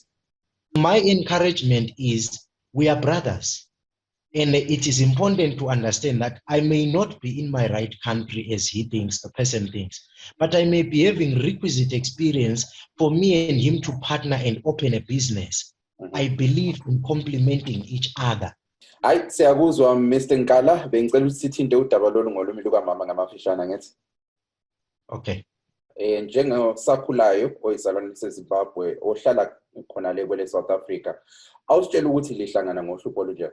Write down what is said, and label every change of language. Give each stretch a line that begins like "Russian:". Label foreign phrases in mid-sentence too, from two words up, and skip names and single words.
English: My encouragement is we are brothers, and it is important to understand that I may not be in my right country as he thinks, the person thinks, but I may be having requisite experience for me and him to partner and open a business. I believe in complementing each other.
North Ndebele: Hayi, siyakuzwa Mr. Nkala, bengicela ukuthi sithinte udaba lolu ngolumi lukamama ngamafishane ngithi. Okay. Njengosakhulayo oyizalwane seZimbabwe ohlala khona le kwele South Africa, awusitshela ukuthi lihlangana ngohlupho olunjani?